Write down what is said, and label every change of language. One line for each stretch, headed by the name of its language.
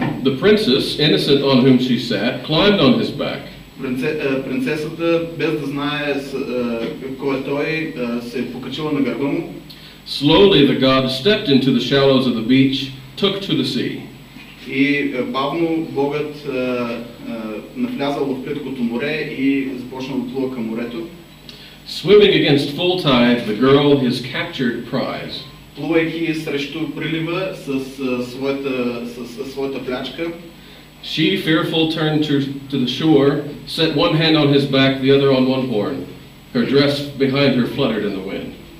English: The princess, innocent on whom she sat, climbed on his back.
Bulgarian: Принцесата, без да знае кой е той, се е покачила на гърба му.
English: Slowly the god stepped into the shallows of the beach, took to the sea.
Bulgarian: И бавно Богът навлязал в плиткото море и започнал да плува към морето.
English: Swimming against full tide, the girl, his captured prize.
Bulgarian: Плувайки срещу прилива със своята плячка.
English: She, fearful, turned to the shore, set one hand on his back, the other on one horn. Her dress behind her fluttered in the wind.